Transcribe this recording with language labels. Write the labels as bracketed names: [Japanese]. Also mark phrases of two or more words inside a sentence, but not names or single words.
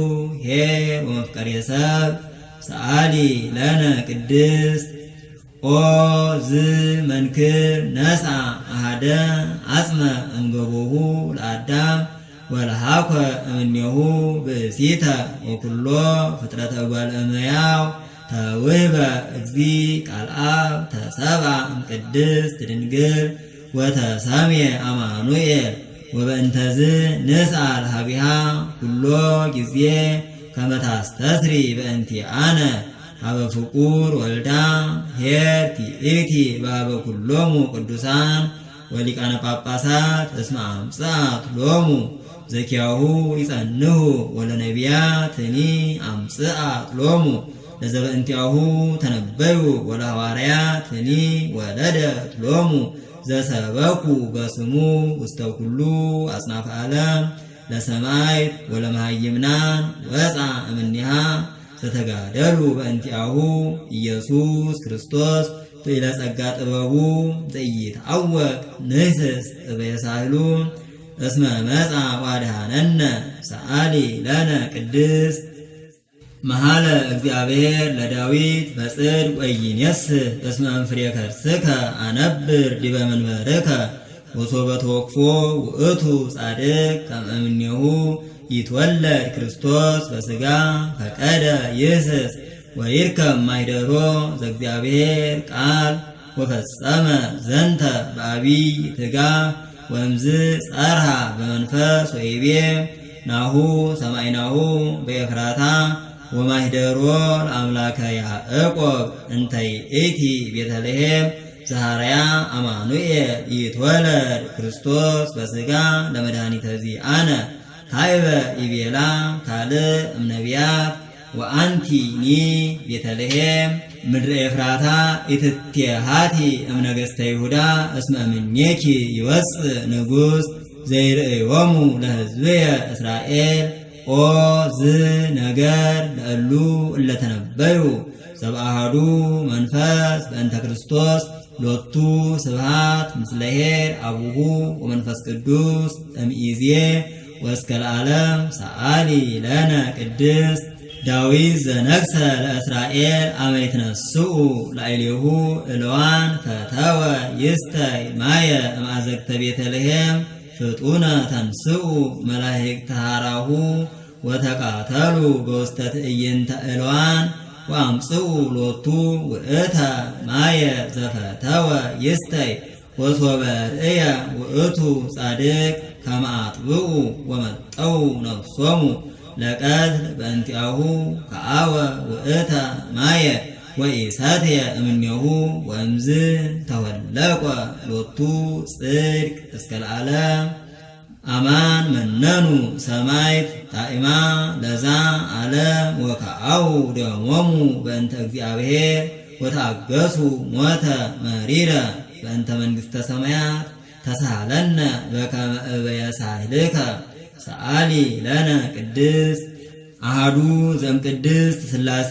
[Geez] ኄር ወመፍቀሬ ሰብ ሰአሊ ለነ ቅድስት ኦ ዝ መንክር ነሳ አሐደ አጽመ እምገቦሁ ለአዳም ወለሃኮ እምኔሁ ብእሲተ ወኩሎ ፍጥረተ እጓለ እመሕያው ተውህበ እግዚ ቃልአብ ተሰብአ እምቅድስት ድንግል ወተሰምየ አማኑኤል ወበእንተዝ ንስአል ሀቢሃ ኩሎ ጊዜ ከመ ታስተስሪ በእንቲአነ ሀበ ፍቁር ወልዳ ኄር ትእቲ በሀበ ኩሎሙ ቅዱሳን ወሊቃነ ጳጳሳት እስመ አምጽአት ሎሙ ዘኪያሁ ይጸንሁ ወለነቢያትኒ አምጽአት ሎሙ ለዘበእንቲአሁ ተነበዩ ወለሐዋርያትኒ ወለደት ሎሙ ዘሰበኩ በስሙ ውስተ ኩሉ አጽናፈ ዓለም ለሰማይት ወለመሃይምናን ወፃ እምኔሃ ዘተጋደሉ በእንቲአሁ ኢየሱስ ክርስቶስ ጥኢለ ጸጋ ጥበቡ ዘኢይትዐወቅ ንህስስ እበየሳህሉ እስመ መጻ ወአድኀነነ ሰአሊ ለነ ቅድስት መሐለ እግዚአብሔር ለዳዊት በጽድቅ ወኢይኔስህ እስመ እምፍሬ ከርስከ አነብር ዲበ መንበርከ ወሶበ ተወክፎ ውእቱ ጻድቅ ከመ እምኔሁ ይትወለድ ክርስቶስ በሥጋ ፈቀደ ይህስስ ወይርከብ ማኅደሮ ዘእግዚአብሔር ቃል ወፈጸመ ዘንተ በዐቢይ ትጋህ ወእምዝ ጸርሃ በመንፈስ ወይቤ ናሁ ሰማዕናሁ በኤፍራታ ወማኅደሮ ለአምላከ ያዕቆብ እንተ ይእቲ ቤተልሔም ዘሐረያ አማኑኤል ይትወለድ ክርስቶስ በሥጋ ለመድኃኒተ ዚአነ ካይበ ይቤላ ካልእ እምነቢያት ወአንቲኒ ቤተልሔም ምድረ ኤፍራታ ኢትቴሃቲ እምነገሥተ ይሁዳ እስመ እምኔኪ ይወፅእ ንጉሥ ዘይርእዮሙ ለሕዝብየ እስራኤል ኦ ዝ ነገር ለእሉ እለተነበዩ ሰብአሃዱ መንፈስ በእንተ ክርስቶስ ሎቱ ስብሐት ምስለ ኄር አቡሁ ወመንፈስ ቅዱስ እምይእዜ ወእስከ ለዓለም ሰአሊ ለነ ቅድስት ዳዊት ዘነግሠ ለእስራኤል አመ ይትነስኡ ላዕሌሁ እልዋን ፈተወ ይስተይ ማየ እምአዘቅተ ቤተልሔም ፍጡነ ተንስኡ መላእክተ ሐራሁ ወተቃተሉ በውስተ ትዕይንተ እልዋን ወአምጽኡ ሎቱ ውእተ ማየ ዘፈተወ ይስተይ ወሶበ ርእየ ውእቱ ጻድቅ ከመ አጥብኡ ወመጠው ነፍሶሙ ለቀትል በእንቲአሁ ከአወ ውእተ ማየ ወኢሰትየ እምኔሁ ወእምዝ ተወለቆ ሎቱ ጽድቅ እስከ ለዓለም አማን መነኑ ሰማይት ጣዕማ ለዛ ዓለም ወከአው ደሞሙ በእንተ እግዚአብሔር ወታገሱ ሞተ መሪረ በእንተ መንግሥተ ሰማያት ተሳሃለነ በከመ እበየሳህልከ ሰአሊ ለነ ቅድስት አሐዱ ዘእምቅድስት ሥላሴ